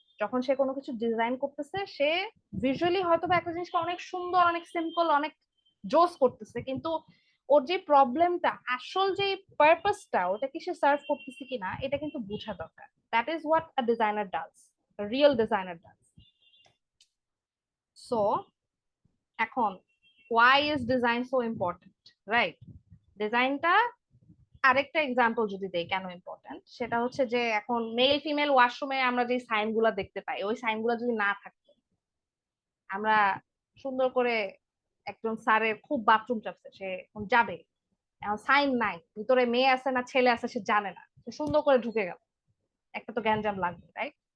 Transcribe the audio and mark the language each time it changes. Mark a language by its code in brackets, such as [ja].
[bn] যখন সে কোনো কিছু ডিজাইন করতেছে, সে ভিজুয়ালি হয়তো বা একটা জিনিসকে অনেক সুন্দর, অনেক সিম্পল, অনেক জোস করতেছে, কিন্তু ওর যে প্রবলেমটা, আসল যে পারপাসটা, ওটা কি সে সার্ভ করতেছে কিনা, এটা কিন্তু বোঝা দরকার। [en] That is what a designer does, real designer does. [bn] So এখন [en] why is design so important, right? [bn] ডিজাইনটা আরেকটা এক্সাম্পল যদি দেই কেন ইম্পর্টেন্ট, সেটা হচ্ছে যে এখন মেল ফিমেল ওয়াশরুমে আমরা যে সাইন গুলা দেখতে পাই, ওই সাইন গুলা যদি না থাকতো, আমরা সুন্দর করে, একজন স্যারের খুব বাথরুম চাপছে, সে এখন যাবে, এখন সাইন নাই, ভিতরে মেয়ে আছে না ছেলে আছে সে জানে না, সে সুন্দর করে ঢুকে গেল, একটা তো গ্যাঞ্জাম লাগবে, রাইট?